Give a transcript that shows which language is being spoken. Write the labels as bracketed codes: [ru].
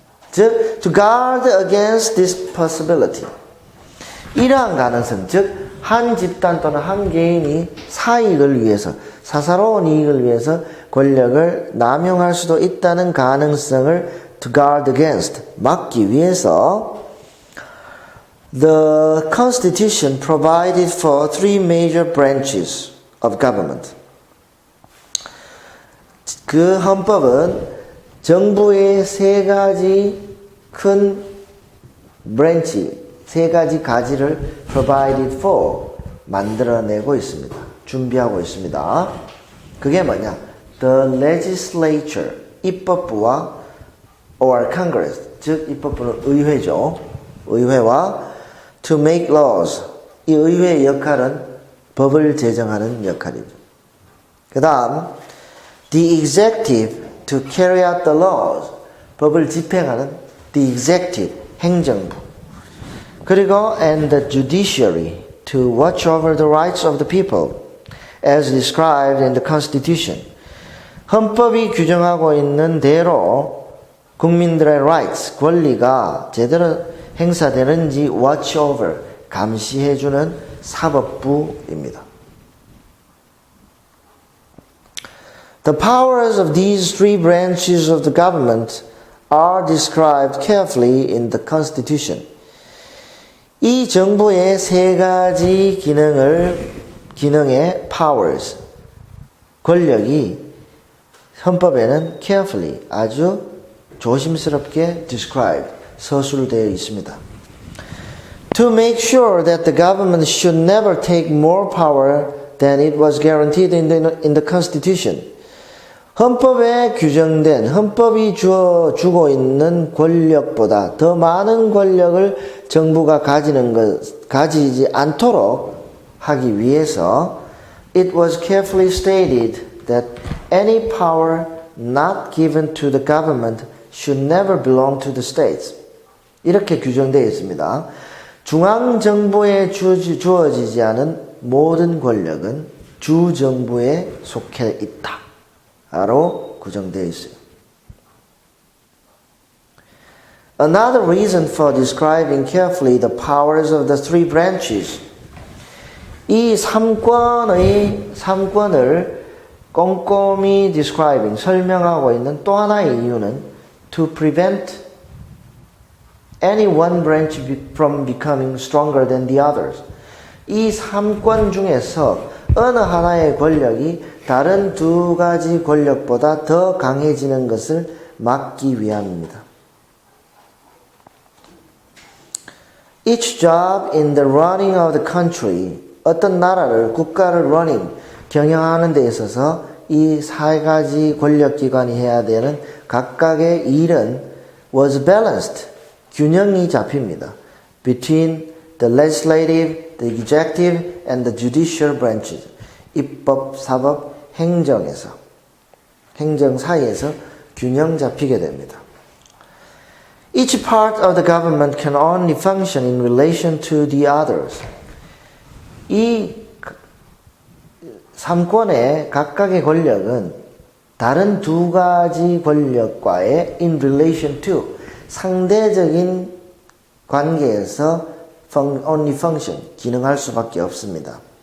[en] 즉, to guard against this possibility. [ko] 이러한 가능성, 즉 한 집단 또는 한 개인이 사익을 위해서, 사사로운 이익을 위해서 권력을 남용할 수도 있다는 가능성을 [en] to guard against, [ko] 막기 위해서 [en] the Constitution provided for three major branches of government. [ko] 그 헌법은 정부의 세 가지 큰 브랜치, 세 가지 가지를 [en] provided for, [ko] 만들어내고 있습니다. 준비하고 있습니다. 그게 뭐냐? [en] The legislature, [ko] 입법부와 [en] or Congress, [ko] 즉 입법부는 의회죠. 의회와 [en] to make laws, [ko] 이 의회의 역할은 법을 제정하는 역할이죠. 그 다음 [en] the executive to carry out the laws, [ko] 법을 집행하는 [en] the executive, [ko] 행정부. [en] 그리고 and the judiciary to watch over the rights of the people as described in the Constitution. [ko] 헌법이 규정하고 있는 대로 국민들의 rights, 권리가 제대로 행사되는지 [en] watch over, [ko] 감시해주는 사법부입니다. [en] The powers of these three branches of the government are described carefully in the Constitution. [ko] 이 정부의 세 가지 기능의 powers, 권력이 헌법에는 carefully, 아주 조심스럽게 described, 서술되어 있습니다. [en] To make sure that the government should never take more power than it was guaranteed in the Constitution. [ko] 헌법에 규정된, 헌법이 주고 있는 권력보다 더 많은 권력을 정부가 가지지 않도록 하기 위해서 [en] it was carefully stated that any power not given to the government should never belong to the states. [ko] 이렇게 규정되어 있습니다. 중앙정부에 주어지지 않은 모든 권력은 주정부에 속해 있다. 로 구정되어 있어요. [en] Another reason for describing carefully the powers of the three branches. [ko] 이 삼권을 꼼꼼히 describing, 설명하고 있는 또 하나의 이유는 [en] to prevent any one branch from becoming stronger than the others. [ko] 이 삼권 중에서 어느 하나의 권력이 다른 두 가지 권력보다 더 강해지는 것을 막기 위함입니다. [en] Each job in the running of the country, [ko] 어떤 나라를, 국가를 경영하는 데 있어서 이 세 가지 권력기관이 해야 되는 각각의 일은 [en] was balanced, [ko] 균형이 잡힙니다. [en] Between the legislative, the executive, and the judicial branches. [ko] 입법, 사법, 행정 사이에서 균형 잡히게 됩니다. [en] Each part of the government can only function in relation to the others. [ko] 이 삼권의 각각의 권력은 다른 두 가지 권력과의 [en] in relation to, [ko] 상대적인 관계에서 [en] only function, [ko] 기능할 수밖에 없습니다.